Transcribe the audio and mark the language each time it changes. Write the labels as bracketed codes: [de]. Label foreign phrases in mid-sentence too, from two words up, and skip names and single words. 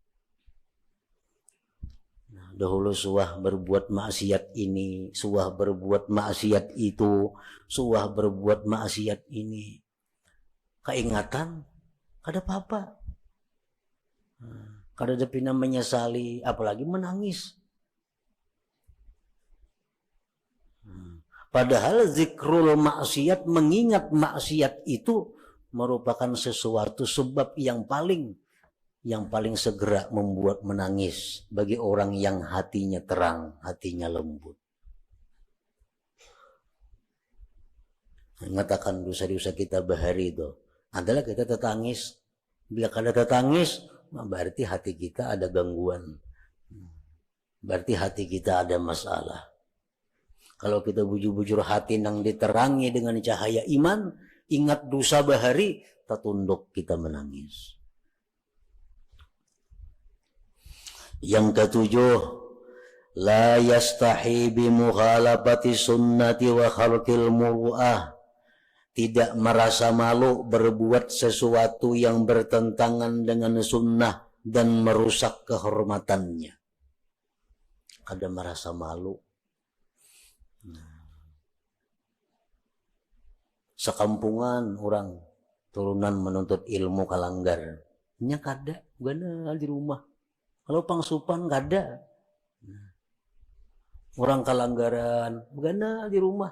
[bjn] Nah, dahulu suah berbuat maksiat ini, suah berbuat maksiat itu, suah berbuat maksiat ini. Keingatan, kada apa-apa. Kada ada pina menyesali, apalagi menangis. [id] Padahal zikrul maksiat, mengingat maksiat itu merupakan sesuatu sebab yang paling segera membuat menangis bagi orang yang hatinya terang, hatinya lembut. Mengatakan dosa-dosa kita bahari itu adalah kita tertangis. [bjn] Bila kada tertangis, berarti hati kita ada gangguan. [id] Berarti hati kita ada masalah. [bjn] Kalau kita bujur-bujur hati nang diterangi dengan cahaya iman, ingat dosa bahari, tertunduk kita menangis. [id] Yang ketujuh, [ar] لا يستحي بمخالفة سنة وخلق المروءة. [id] Tidak merasa malu berbuat sesuatu yang bertentangan dengan sunnah dan merusak kehormatannya. Ada merasa malu. [bjn] Sekampungan orang turunan menuntut ilmu kalanggar, nya kada, gana di rumah. Kalau pangsupan kada. Orang kalanggaran, gana di rumah.